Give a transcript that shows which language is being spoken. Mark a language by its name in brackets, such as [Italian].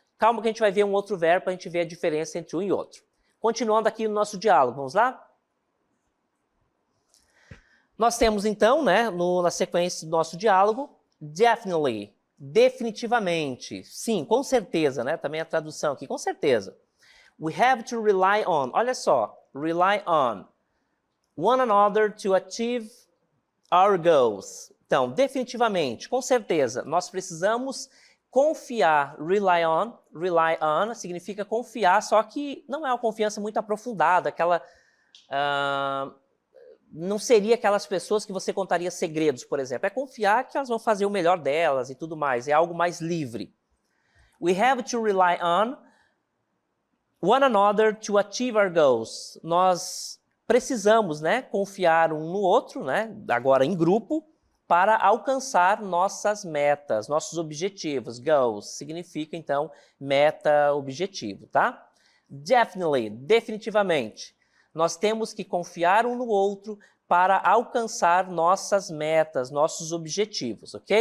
[Portuguese] Calma que a gente vai ver um outro verbo para a gente ver a diferença entre um e outro. Continuando aqui no nosso diálogo, vamos lá? Nós temos então, né, na sequência do nosso diálogo, definitely, definitivamente, sim, com certeza, né? Também a tradução aqui, com certeza. [English] We have to rely on, [Portuguese] olha só, [English] rely on one another to achieve our goals. [Portuguese] Então, definitivamente, com certeza, nós precisamos confiar, rely on significa confiar, só que não é uma confiança muito aprofundada, aquela... não seria aquelas pessoas que você contaria segredos, por exemplo. É confiar que elas vão fazer o melhor delas e tudo mais. É algo mais livre. [English] We have to rely on one another to achieve our goals. [Portuguese] Nós precisamos, né, confiar um no outro, né, agora em grupo, para alcançar nossas metas, nossos objetivos. Goals significa, então, meta, objetivo, tá? Definitely, definitivamente. Nós temos que confiar um no outro para alcançar nossas metas, nossos objetivos, ok?